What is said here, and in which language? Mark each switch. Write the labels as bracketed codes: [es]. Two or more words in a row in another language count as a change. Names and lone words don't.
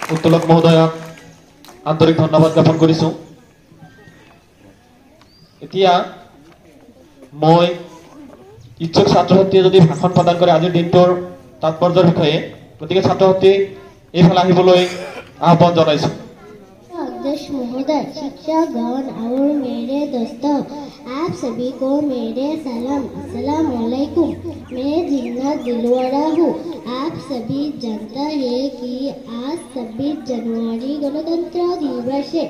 [as] উত্তোলক মহোদয়ক আন্তৰিক ধন্যবাদ জ্ঞাপন কৰিছোঁ। এতিয়া মই ইচ্ছুক ছাত্ৰ ছাত্ৰীয়ে যদি ভাষণ প্ৰদান কৰে আজিৰ দিনটোৰ তাৎপৰ্যৰ বিষয়ে, গতিকে ছাত্ৰ ছাত্ৰী এইফালে আহিবলৈ আহ্বান জনাইছোঁ। [hi] अध्यक्ष महोदय, शिक्षकगण और मेरे दोस्तों, आप सभी को मेरे सलाम। [ar] السلام عليكم. [hi] मैं जिन्नत दिलवाड़ा हूँ। आप सभी जानते हैं कि आज 26 जनवरी गणतंत्र दिवस है।